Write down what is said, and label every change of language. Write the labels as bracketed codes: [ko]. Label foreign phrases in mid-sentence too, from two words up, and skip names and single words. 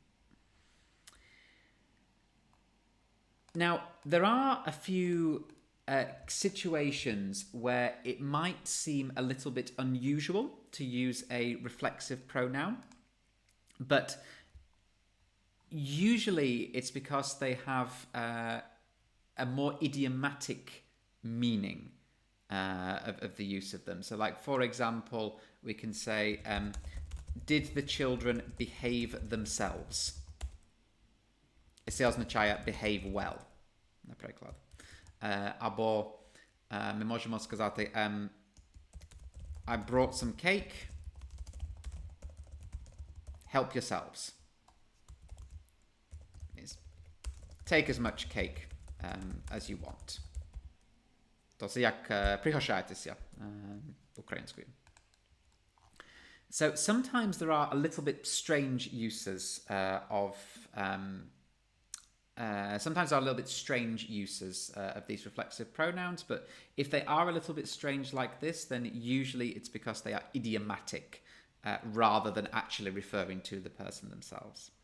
[en] Now, there are a few situations where it might seem a little bit unusual to use a reflexive pronoun, but usually it's because they have a more idiomatic meaning of the use of them. So, like, for example, we can say, did the children behave themselves? [uk] Це означає [en] behave well, [uk] наприклад. Або ми можемо сказати [en] I brought some cake. Help yourselves. Take as much cake as you want. [uk] To це як пригощайтеся українською. [en] So sometimes there are a little bit strange uses of these reflexive pronouns, but if they are a little bit strange like this, then usually it's because they are idiomatic rather than actually referring to the person themselves.